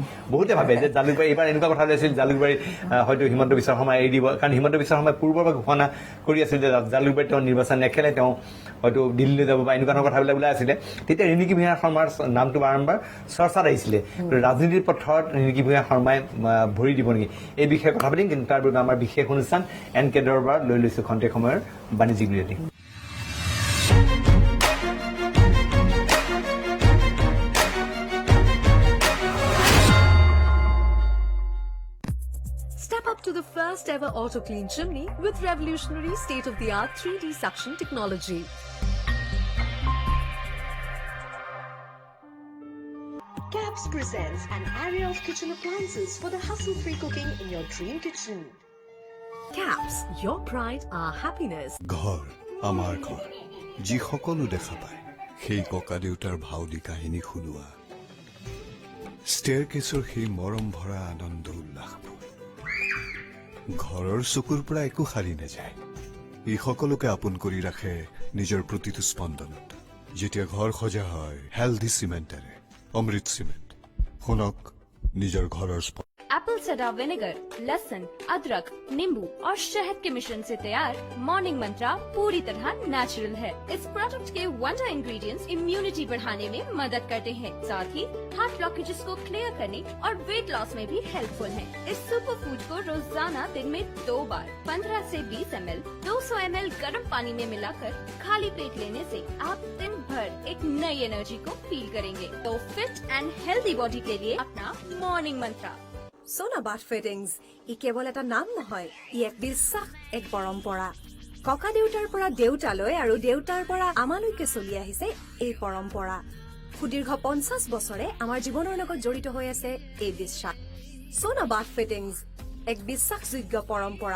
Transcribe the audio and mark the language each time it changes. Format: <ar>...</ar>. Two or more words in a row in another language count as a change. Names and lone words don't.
<as>বহুতে ভাবে যে জালুকবাৰী এইবাৰ এনেকুৱা কথা ওলাইছিল জালুকবাৰী হয়তো হিমন্ত বিশ্ব শৰ্মাই এৰি দিব, কাৰণ হিমন্ত বিশ্ব শৰ্মাই পূৰ্বৰ পৰা ঘোষণা কৰি আছিল যে জালুকবাৰীত তেওঁ নিৰ্বাচন নেখেলে, তেওঁ হয়তো দিল্লীলৈ যাব বা এনেকুৱা ধৰণৰ কথাবিলাক ওলাই আছিলে। তেতিয়া ৰিণিকী ভূঞা শৰ্মাৰ নামটো বাৰম্বাৰ চৰ্চাত আহিছিলে। ৰাজনীতিৰ পথাৰত ৰিণিকী ভূঞা শৰ্মাই ভৰি দিব নেকি, এই বিষয়ে কথা পাতিম। কিন্তু তাৰ বাবে আমাৰ বিশেষ অনুষ্ঠান NK দৰবাৰ লৈ লৈছোঁ খন্তেক সময়ৰ বাণিজ্যিক বিৰতি।</as> <en>Step up to the first ever auto clean chimney with revolutionary state-of-the-art 3D suction technology. Caps presents an array of kitchen appliances for the hassle-free cooking in your dream kitchen. Caps, your pride, our happiness.</en> <as>ঘৰ আমাৰ ঘৰ, যি সকলো দেখা পায় সেই ককা দেউতাৰ ভাও দি কাহিনী শুনোৱা, ষ্টেয়াৰকেছৰ সেই মৰম ভৰা আনন্দ উল্লাসবোৰ ঘৰৰ চকুৰ পৰা একো সাৰি নাযায়। ই সকলোকে আপোন কৰি ৰাখে নিজৰ প্ৰতিটো স্পন্দনত। যেতিয়া ঘৰ সজা হয় হেল্ডি চিমেণ্টেৰে, অমৃত চিমেণ্ট, শুনক নিজৰ ঘৰৰ</as> <en>apple cider vinegar,</en> <hi>लहसुन, अदरक, नींबू और शहद के मिश्रण से तैयार मॉर्निंग मंत्रा पूरी तरह नेचुरल है। इस प्रोडक्ट के</hi> <en>wonder ingredients immunity</en> <hi>बढ़ाने में मदद करते हैं, साथ ही</hi> <en>heart blockages</en> <hi>को क्लियर करने और</hi> <en>weight loss</en> <hi>में भी हेल्पफुल हैं। इस</hi> <en>super food</en> <hi>को रोजाना दिन में 2 बार 15 से 20 ml 200 ml गर्म पानी में मिलाकर खाली पेट लेने से आप दिन भर एक नई एनर्जी को फील करेंगे। तो</hi> <en>fit and healthy body</en> <hi>के लिए अपना मॉर्निंग मंत्रा।</hi> <as>সোনা বাথ ফিটিংছ ই কেৱল এটা নাম নহয়, ই এক বিশ্বাস, এক পৰম্পৰা। ককা দেউতাৰ পৰা দেউতালৈ আৰু দেউতাৰ পৰা আমালৈকে চলি আহিছে এই পৰম্পৰা। সুদীৰ্ঘ 50 বছৰে আমাৰ জীৱনৰ লগত জড়িত হৈ আছে এই বিশ্বাস। সোনা বাথ ফিটিংছ এক বিশ্বাসযোগ্য পৰম্পৰা।</as>